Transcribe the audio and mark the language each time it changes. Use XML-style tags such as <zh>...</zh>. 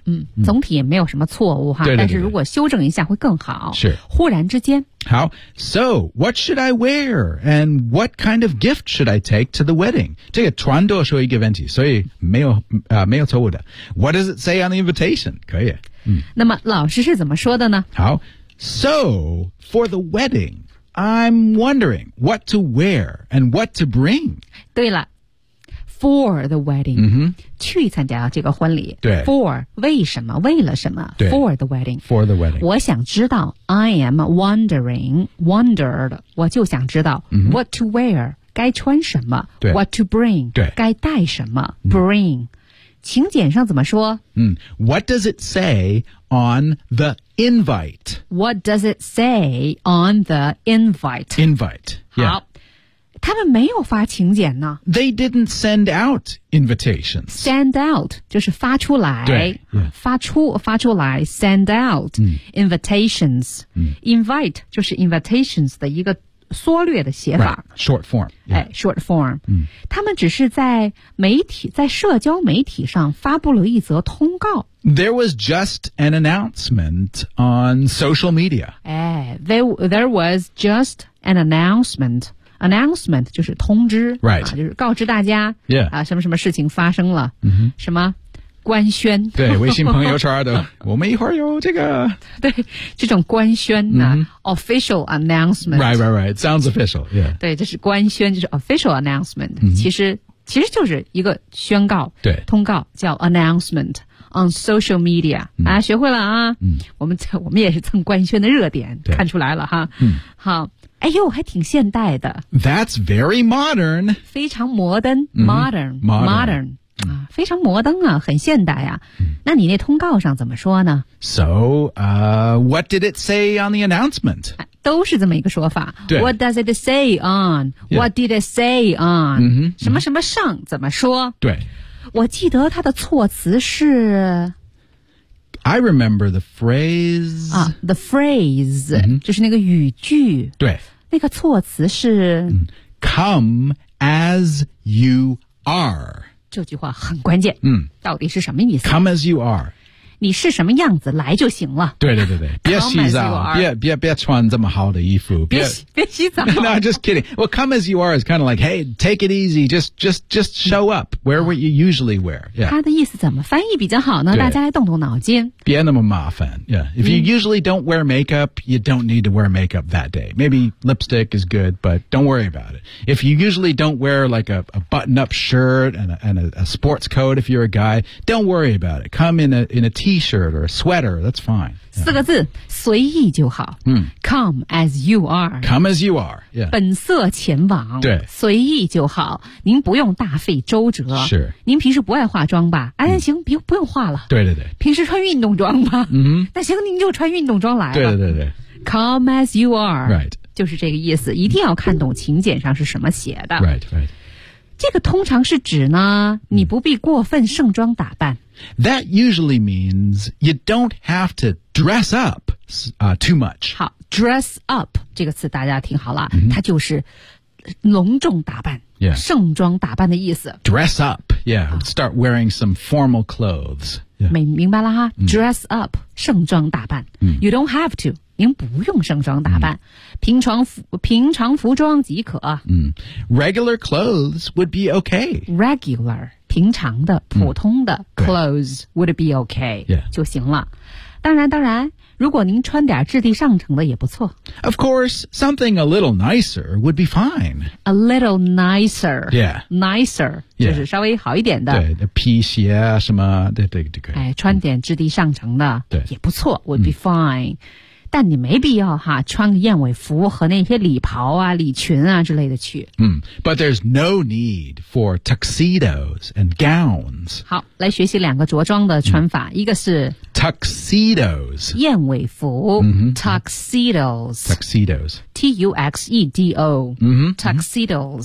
<zh>嗯，总体也没有什么错误哈。对对对。但是如果修正一下会更好。是。忽然之间。</zh> <en>好。So, what should I wear? And what kind of gift should I take to the wedding?</en> <zh>这个全都说一个问题，所以没有错误的。</zh> <en>What does it say on the invitation?</en> <zh>可以。那么老师是怎么说的呢？好。</zh> <en>So, for the wedding,I'm wondering what to wear and what to bring.</en> <zh>对了</zh> <en>for the wedding,、 mm-hmm.</en> <zh>去参加这个婚礼。对</zh> <en>for,</en> <zh>为什么为了什么对</zh> <en>for the wedding. For the wedding.</en> <zh>我想知道</zh> <en>I am wondering, wondered,</en> <zh>我就想知道、 mm-hmm.</zh> <en>what to wear,</en> <zh>该穿什么对</zh> <en>what to bring,</en> <zh>对该带什么 bring.、Mm-hmm. 请柬上怎么说、</zh> <en>What does it say on the invite? What does it say on the invite? Invite, yeah.</en> <zh>好他们没有发请柬呢。</zh> <en>They didn't send out invitations.</en> <zh>Send out, 就是发出来。对、yeah. 发出来</zh> <en>send out、invitations.、Invite,</en> <zh>就是</zh> <en>invitations 的一个</en> <zh>缩略的写法。</zh> <en>Right, short form.、Yeah. 哎 ,short form.、嗯、</en> <zh>他们只是在媒体在社交媒体上发布了一则通告。</zh> <en>There was just an announcement on social media. 哎 there was just an announcement.</en> <zh>Announcement 就是通知、</zh> <en>right.</en> <zh>啊、就是告知大家、</zh> <en>yeah.</en> <zh>啊、什么什么事情发生了、 mm-hmm. 什么官宣对微信朋友圈的我们一会儿有这个对这种官宣、啊 mm-hmm.</zh> <en>Official Announcement Right, right, right, sounds official、yeah.</en> <zh>对这是官宣就是</zh> <en>Official Announcement、 mm-hmm.</en> <zh>其实就是一个宣告对通告叫</zh> <en>Announcement On Social Media、嗯、</en> <zh>啊，学会了啊、嗯、我们也是蹭官宣的热点对看出来了哈、嗯、好哎呦还挺现代的</zh> <en>That's very modern</en> <zh>非常摩登 modern、</zh> <en>嗯、modern, modern、嗯、</en> <zh>啊，非常摩登啊很现代啊、嗯、那你那通告上怎么说呢</zh> <en>So what did it say on the announcement、啊、</en> <zh>都是这么一个说法</zh> <en>What does it say on、 yeah. What did it say on、嗯、</en> <zh>什么什么上怎么说对我记得它的措辞是</zh> <en>I remember the phrase、啊、The phrase、 mm-hmm.</en> <zh>就是那个语句对那个措辞是</zh> <en>Come as you are</en> <zh>这句话很关键、嗯、到底是什么意思</zh> <en>Come as you are</en> <zh>你是什么样子来就行了对对对对别洗澡 别穿这么好的衣服别洗澡</zh> <en>No, just kidding Well, come as you are is kind of like Hey, take it easy Just show up Where you usually wear、yeah.</en> <zh>他的意思怎么翻译比较好呢大家来动动脑筋别那么麻烦、yeah.</zh> <en>If you usually don't wear makeup You don't need to wear makeup that day Maybe lipstick is good But don't worry about it If you usually don't wear like a button-up shirt And a sports coat if you're a guy Don't worry about it Come in a T-shirt or a sweater, that's fine.</en> <zh>四个字，随意就好。嗯、</zh> <en>Come as you are. Come as you are.、Yeah.</en> <zh>本色前往。对，随意就好。您不用大费周折。是。您平时不爱化妆吧？哎、嗯，行，不用化了。对对对。平时穿运动装吧。嗯。那行，您就穿运动装来了。对对对。</zh> <en>Come as you are. Right.</en> <zh>就是这个意思，一定要看懂请柬上是什么写的。</zh> <en>Right, right.</en> <zh>这个通常是指呢你不必过分盛装打扮</zh> <en>That usually means you don't have to dress up、too much</en> <zh>好 dress up 这个词大家听好了、 mm-hmm. 它就是隆重打扮、</zh> <en>yeah.</en> <zh>盛装打扮的意思</zh> <en>dress up yeah start wearing some formal clothes、yeah.</en> <zh>明白了哈、mm-hmm. dress up 盛装打扮、 mm-hmm.</zh> <en>you don't have to</en> <zh>您不用盛装打扮、mm. 平常服装即可、</zh> <en>mm. Regular clothes would be okay Regular</en> <zh>平常的普通的、</zh> <en>mm. clothes would be okay、 yeah.</en> <zh>就行了当然如果您穿点质地上乘的也不错</zh> <en>Of course something a little nicer would be fine A little nicer Yeah Nicer、 yeah.</en> <zh>就是稍微好一点的对皮鞋啊什么对对对可以、哎、穿点质地上乘的对也不错</zh> <en>would be fine、mm.</en> <zh>但你没必要哈穿个燕尾服和那些礼袍啊礼裙啊之类的去。</zh> <en>嗯、mm, ,but there's no need for tuxedos and gowns.</en> <zh>好来学习两个着装的穿法、mm. 一个是</zh> <en>,tuxedos.</en> <zh>燕尾服、 mm-hmm.</zh> <en>,tuxedos. Tuxedos. T-U-X-E-D-O.、 Mm-hmm. Tuxedos.</en>